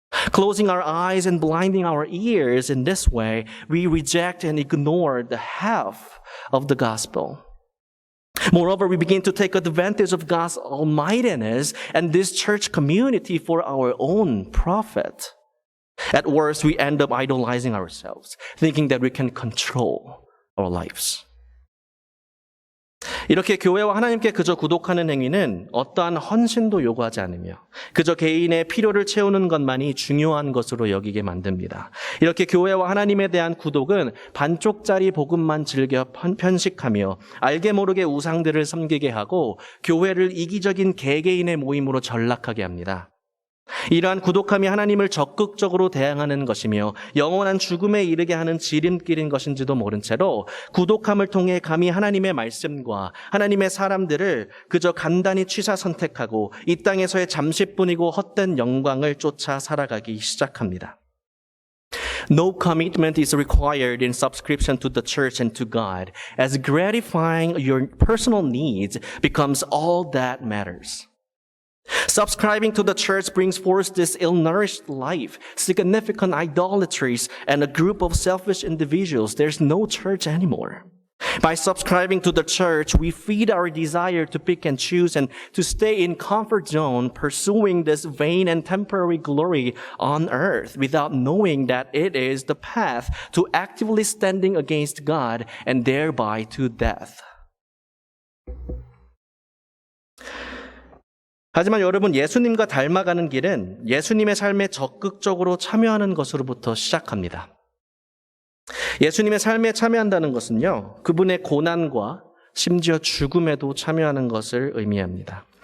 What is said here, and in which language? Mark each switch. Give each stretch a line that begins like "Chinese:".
English: Closing our eyes and blinding our ears in this way, we reject and ignore the half of the gospel. Moreover, we begin to take advantage of God's almightiness and this church community for our own profit. At worst, we end up idolizing ourselves, thinking that we can control our lives.
Korean: 이렇게 교회와 하나님께 그저 구독하는 행위는 어떠한 헌신도 요구하지 않으며 그저 개인의 필요를 채우는 것만이 중요한 것으로 여기게 만듭니다. 이렇게 교회와 하나님에 대한 구독은 반쪽짜리 복음만 즐겨 편식하며 알게 모르게 우상들을 섬기게 하고 교회를 이기적인 개개인의 모임으로 전락하게 합니다. 이러한 구독함이 하나님을 적극적으로 대항하는 것이며 영원한 죽음에 이르게 하는 지름길인 것인지도 모른 채로 구독함을 통해 감히 하나님의 말씀과 하나님의 사람들을 그저 간단히 취사 선택하고 이 땅에서의 잠시뿐이고 헛된 영광을 쫓아 살아가기 시작합니다.
English: No commitment is required in subscription to the church and to God, as gratifying your personal needs becomes all that matters. Subscribing to the church brings forth this ill-nourished life, significant idolatries, and a group of selfish individuals. There's no church anymore. By subscribing to the church, we feed our desire to pick and choose and to stay in comfort zone, pursuing this vain and temporary glory on earth without knowing that it is the path to actively standing against God and thereby to death.
Korean: 하지만 여러분, 예수님과 닮아가는 길은 예수님의 삶에 적극적으로 참여하는 것으로부터 시작합니다. 예수님의 삶에 참여한다는 것은요, 그분의 고난과 심지어 죽음에도 참여하는 것을 의미합니다.